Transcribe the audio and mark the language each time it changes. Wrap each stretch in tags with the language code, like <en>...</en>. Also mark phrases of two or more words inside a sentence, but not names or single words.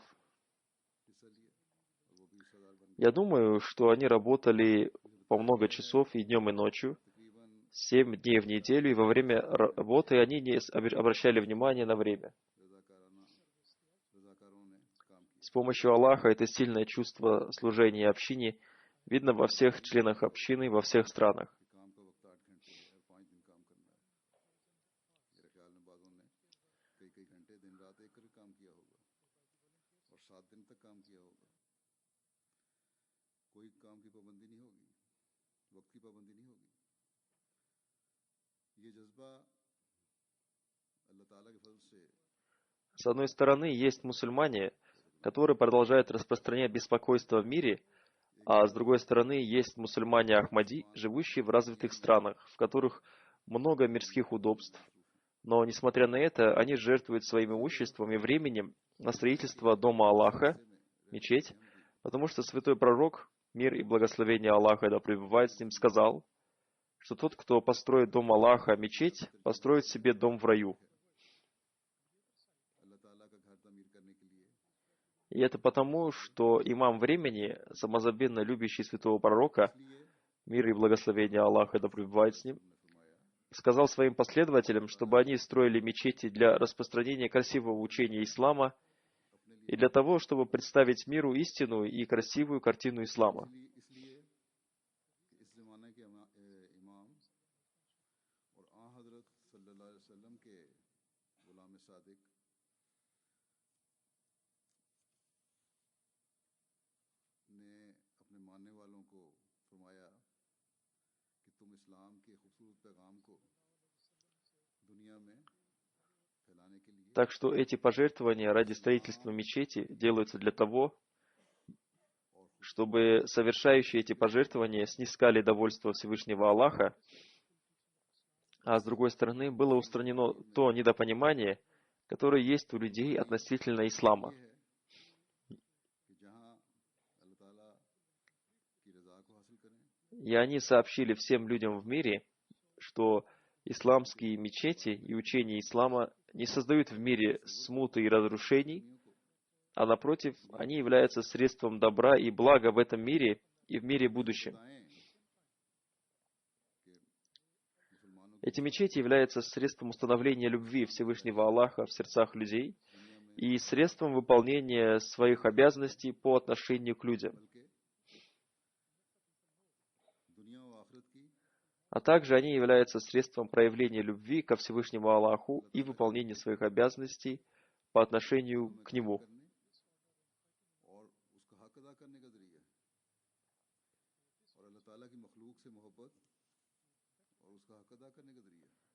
<ur>حصہ لیا اور وہ بھی حصے دار بن گئے.</ur> <ru>Я думаю, что они работали по много часов и днем, и ночью,</ru> <ur>تقریباً</ur> <ru>7 дней в неделю, и во время работы они не обращали внимания на время.</ru> <ur>رضاکاروں نے کام کیا.</ur> <ru>С помощью Аллаха это сильное чувство служения общине видно во всех членах общины, во всех странах.</ru> <ur>کہ کام کا وقت 8 گھنٹے ہے اور 5 دن کام کرنا ہے۔ میرے خیال میں بعضوں نے کئی کئی گھنٹے دن رات ایک کر کے کام کیا ہوگا اور 7 دن تک کام کیا ہوگا. کوئی کام کی پابندی نہیں ہوگی، وقت کی پابندی نہیں ہوگی. یہ جذبہ اللہ تعالیٰ کے فضل سے</ur> <ru>С одной стороны, есть мусульмане, которые продолжают распространять беспокойство в мире, а с другой стороны, есть мусульмане Ахмади, живущие в развитых странах, в которых много мирских удобств. Но, несмотря на это, они жертвуют своим имуществом и временем на строительство Дома Аллаха, мечеть, потому что святой пророк, мир и благословение Аллаха да пребывает с ним, сказал, что тот, кто построит Дом Аллаха, мечеть, построит себе дом в раю.</ru> <ur>اللہ تعالیٰ کا گھر تعمیر کرنے کے لیے</ur> <ru>И это потому, что имам времени, самозабвенно любящий святого пророка, мир и благословение Аллаха да пребывает с ним, сказал своим последователям, чтобы они строили мечети для распространения красивого учения ислама и для того, чтобы представить миру истинную и красивую картину ислама.</ru> <ur>اس لیے کہ اس زمانے کے امام اور آں حضرت</ur> <ar>صلى الله عليه وسلم</ar> <ur>کے غلام صادق نے اپنے ماننے والوں کو فرمایا کہ تم اسلام کے خوبصورت پیغام کو دنیا میں پھیلانے کے لیے</ur> <ru>Так что эти пожертвования ради строительства мечети делаются для того, чтобы совершающие эти пожертвования снискали довольство Всевышнего Аллаха, а с другой стороны было устранено то недопонимание, которое есть у людей относительно ислама.</ru> <ur>کہ جہاں اللہ تعالیٰ کی رضا کو حاصل کریں</ur> <ru>И они сообщили всем людям в мире, что исламские мечети и учения ислама не создают в мире смуты и разрушений, а напротив, они являются средством добра и блага в этом мире и в мире будущем.</ru> <ur>بتائیں کہ مسلمانوں</ur> <ru>Эти мечети являются средством установления любви Всевышнего Аллаха в сердцах людей и средством выполнения своих обязанностей по отношению к людям.</ru> <ur>بلکہ دنیا و آخرت کی</ur> <ru>А также они являются средством проявления любви ко Всевышнему Аллаху и выполнения своих обязанностей по отношению к Нему.</ru> <ur>کرنے اور اس کا حق ادا کرنے کا ذریعہ ہے اور اللہ تعالیٰ کی مخلوق سے محبت اور اس کا حق ادا کرنے کا ذریعہ ہے.</ur>